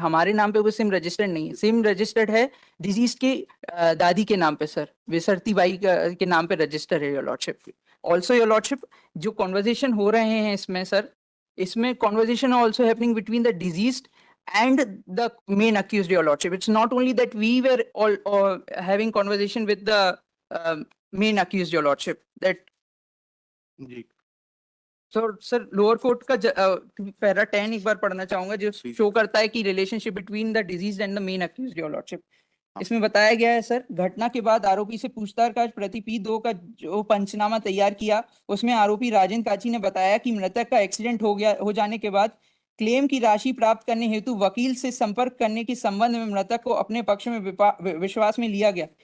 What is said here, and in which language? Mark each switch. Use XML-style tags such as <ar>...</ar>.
<hi>हमारे नाम पे वो सिम रजिस्टर्ड नहीं है। सिम रजिस्टर्ड है डिजीज के दादी के नाम पे सर, विसरती बाई के नाम पे रजिस्टर है your lordship.</hi> <en>also your lordship</en> <hi>जो कॉन्वर्जेशन हो रहे हैं इसमें सर, इसमें</hi> <en>Conversation also happening between the deceased and the main accused, your lordship. It's not only that we were all having conversation with the main accused, your lordship, that</en> <hi>ji sir lower court का para 10 एक बार पढ़ना चाहूंगा जो show करता है कि</hi> <en>Relationship between the deceased and the main accused, your lordship.</en> <hi>इसमें बताया गया है सर, घटना के बाद आरोपी से पूछताछ प्रति P2 का जो पंचनामा तैयार किया उसमें आरोपी राजेंद्र काची ने बताया कि मृतक का एक्सीडेंट हो जाने के बाद क्लेम की राशि प्राप्त करने हेतु वकील से संपर्क करने के संबंध में मृतक को अपने पक्ष में विश्वास में लिया गया।</hi>